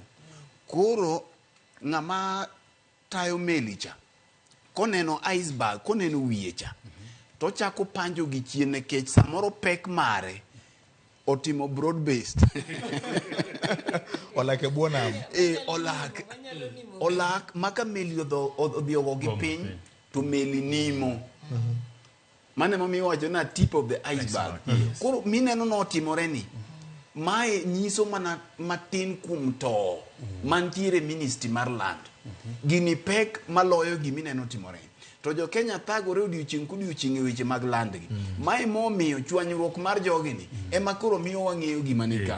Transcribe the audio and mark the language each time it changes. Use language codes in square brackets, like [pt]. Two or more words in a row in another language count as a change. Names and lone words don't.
[luo] Koro ng'ama tayo meli cha koneno iceberg, koneno wiye cha, to chako panjo gi chien nikech samoro pek mare otimo [en] broad based. [luo] Olak e buo nam. Olak maka meli odhi ogo gi piny to meli nimo. Mane mami wacho na [en] tip of the iceberg. [luo] Koro mineno no otimore ni. Mae nyiso mana matin kuom to mantiere Ministry mar Land. Gini pek maloyo gimineno timore. To jo Kenya thagore odiochieng' kodiochieng' e weche mag land gi. Mae momiyo chwanyruok mar jogi ni ema koro miyo wang'eyo gima nika.